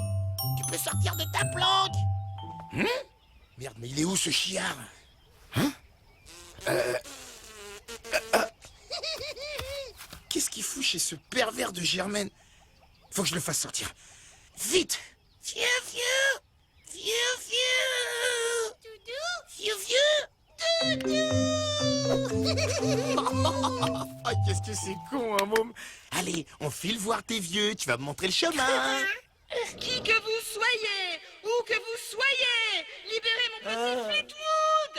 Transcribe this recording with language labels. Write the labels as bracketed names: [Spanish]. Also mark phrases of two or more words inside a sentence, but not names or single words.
[French] Tu peux sortir de ta planque. Merde, mais il est où ce chiard? Qu'est-ce qu'il fout chez ce pervers de Germaine? Faut que je le fasse sortir. Vite! Fiu, fiu! Fiu, fiu! Doudou! Fiu, fiu! Doudou! Oh, qu'est-ce que c'est con, hein, môme? Allez, on file voir tes vieux, tu vas me montrer le chemin. Qui que vous soyez, où que vous soyez, libérez mon petit Fleetwood!